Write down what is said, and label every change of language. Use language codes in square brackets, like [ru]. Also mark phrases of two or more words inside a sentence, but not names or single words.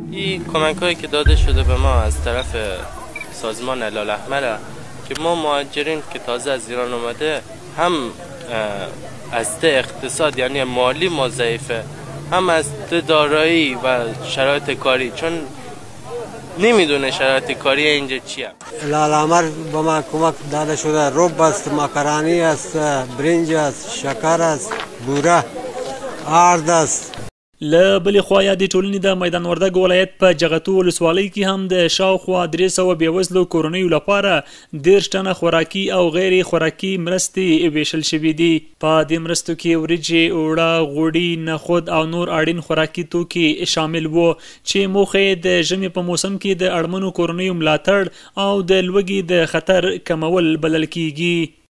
[fa] این کمک‌هایی که داده شده به ما از طرف سازمان هلال احمر که ما مهاجرین که تازه از ایران اومده هم از اقتصاد یعنی مالی ما ضعیفه، هم از دارایی و شرایط کاری، چون نمیدونه شرایط کاری اینجا چیه. هلال احمر به ما کمک داده شده، رب است، ماکارانی است، برنج است، شکر است، بوره، آرد است. [ps] له بلې خوا یادې ټولنې د میدان وردګ ولایت په جغتو ولسوالۍ کې هم د شاوخوا 300 بېوزلو کورنیو لپاره 10 ټنه خوراکي او غیر خوراکي مرستې ویشل شوي دي. په دې مرستو کې وریجې، اوړه، غوړي، نخود او نور اړین خوراکي توکي شامل وو چې موخه یې د ژمي په موسم کې د اړمنو کورنیو ملاتړ او د لوږې د خطر کمول بلل کیږي.